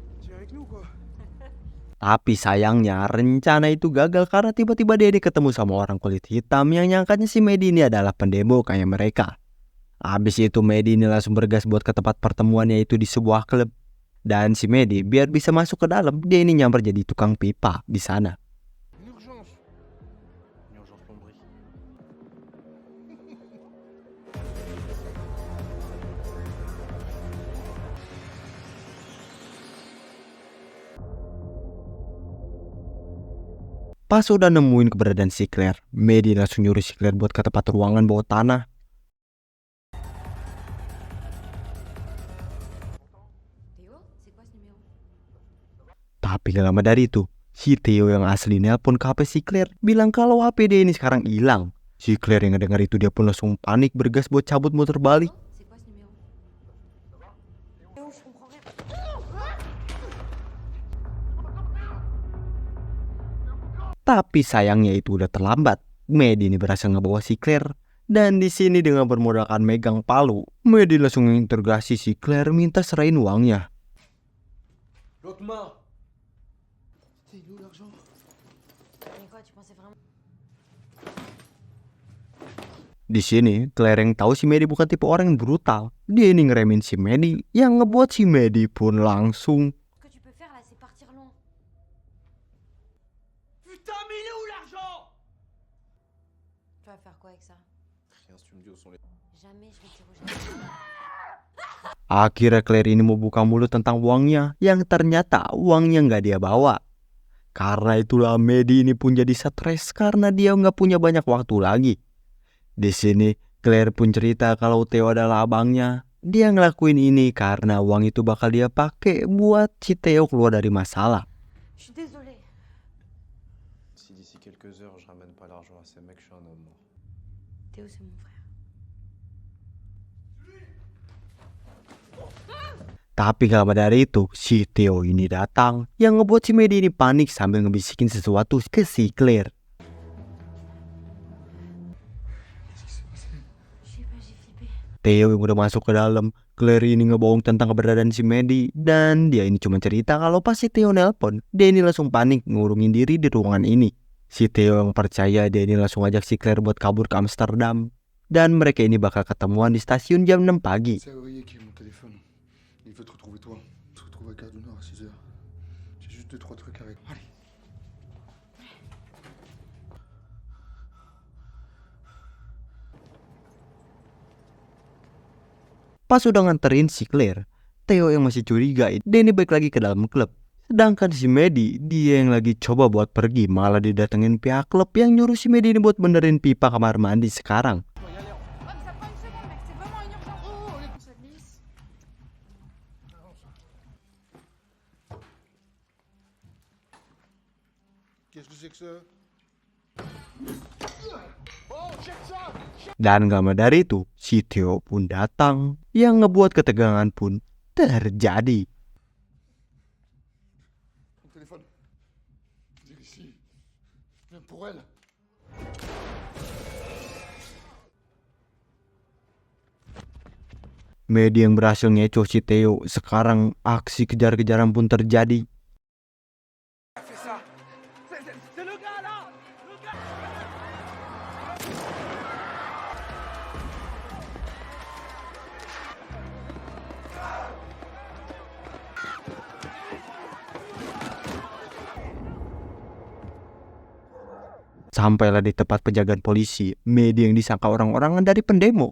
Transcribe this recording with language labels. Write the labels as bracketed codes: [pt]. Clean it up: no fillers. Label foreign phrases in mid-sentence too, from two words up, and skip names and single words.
[id] Tapi sayangnya rencana itu gagal karena tiba-tiba Denny ketemu sama orang kulit hitam yang nyangkanya si Medi ini adalah pendemo kayak mereka. Habis itu Medi ini langsung bergas buat ke tempat pertemuannya itu di sebuah klub. Dan si Medi biar bisa masuk ke dalam, dia ini nyamper jadi tukang pipa di sana. [fr] Une urgence. Une urgence plomberie. [id] Pas udah nemuin keberadaan si Claire, Medi langsung nyuruh si Claire buat ke tempat ruangan bawah tanah. [fr] Théo, c'est quoi ce numéro? [id] Tapi gak lama dari itu, si Theo yang asli nelpon ke HP si Claire bilang kalau HP dia ini sekarang hilang. Si Claire yang ngedengar itu dia pun langsung panik bergas buat cabut muter balik. [fr] C'est quoi ce numéro? Théo, je comprends rien. [id] Tapi sayangnya itu udah terlambat. Medi ini berhasil ngebawa si Claire. Dan di sini dengan bermodalkan megang palu, Medi langsung menginterogasi si Claire minta serahin uangnya. [fr] L'autre main. C'est où l'argent? Mais quoi, tu pensais vraiment? [id] Di sini, Claire yang tahu si Medi bukan tipe orang yang brutal. Dia ini ngeremin si Medi, yang ngebuat si Medi pun langsung [fr] Ce que tu peux faire là, c'est partir loin. Putain, mais il est où l'argent? Tu vas faire quoi avec ça? Rien, si tu me dis où sont les... Jamais je vais t'y. [id] Akhirnya Claire ini mau buka mulut tentang uangnya, yang ternyata uangnya nggak dia bawa. Karena itulah Medi ini pun jadi stres karena dia nggak punya banyak waktu lagi. Di sini Claire pun cerita kalau Theo adalah abangnya. Dia ngelakuin ini karena uang itu bakal dia pakai buat si Theo keluar dari masalah. [fr] Je suis désolée. Si d'ici quelques heures je ramène pas l'argent à ces mecs, je suis un homme mort. Théo, c'est mon frère. [id] Tapi gak lama dari itu, si Theo ini datang yang ngebuat si Medi ini panik sambil ngebisikin sesuatu ke si Claire. [fr] Je sais pas, j'ai flippé. [id] Theo yang udah masuk ke dalam, Claire ini ngebohong tentang keberadaan si Medi. Dan dia ini cuma cerita kalau pas si Theo nelpon, dia ini langsung panik ngurungin diri di ruangan ini. Si Theo yang percaya dia ini langsung ajak si Claire buat kabur ke Amsterdam. Dan mereka ini bakal ketemuan di stasiun jam 6 pagi. [fr] C'est Aurier qui est mon téléphone. Il veut te retrouver toi. On se retrouve à Gare du Nord à 6h. J'ai juste 2-3 trucs à régler. Allez. [id] Pas udah nganterin si Claire, Theo yang masih curiga, dia ini balik lagi ke dalam klub. Sedangkan si Medi, dia yang lagi coba buat pergi, malah didatengin pihak klub yang nyuruh si Medi ini buat benerin pipa kamar mandi sekarang. [fr] Ouais, mais ça prend une seconde, mec, c'est vraiment une urgence. Oh, ça glisse. Qu'est-ce que c'est que ça? [id] Dan gak lama dari itu, si Theo pun datang, yang ngebuat ketegangan pun terjadi. [fr] Mon téléphone. Viens ici. Viens pour elle. [id] Medi yang berhasil ngecoh si Theo, sekarang aksi kejar-kejaran pun terjadi. [fr] Fais ça. C'est le gars là. Le gars. [id] Sampailah di tempat penjagaan polisi, Medi yang disangka orang-orangan dari pendemo.